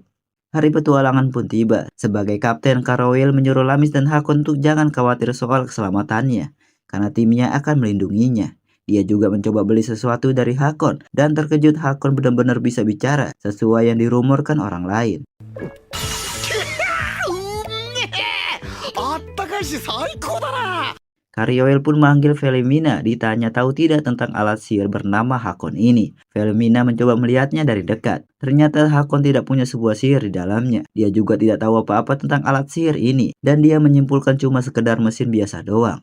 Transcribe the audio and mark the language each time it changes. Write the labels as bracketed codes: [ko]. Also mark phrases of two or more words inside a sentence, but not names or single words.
[id] Hari petualangan pun tiba. Sebagai kapten, Karoil menyuruh Lamis dan Hakon untuk jangan khawatir soal keselamatannya, karena timnya akan melindunginya. Dia juga mencoba beli sesuatu dari Hakon, dan terkejut Hakon benar-benar bisa bicara, sesuai yang dirumorkan orang lain. [ja] あったかいし最高だな。 [id] Karyoel pun manggil Velemina, ditanya tahu tidak tentang alat sihir bernama Hakon ini. Velemina mencoba melihatnya dari dekat. Ternyata Hakon tidak punya sebuah sihir di dalamnya. Dia juga tidak tahu apa-apa tentang alat sihir ini, dan dia menyimpulkan cuma sekedar mesin biasa doang.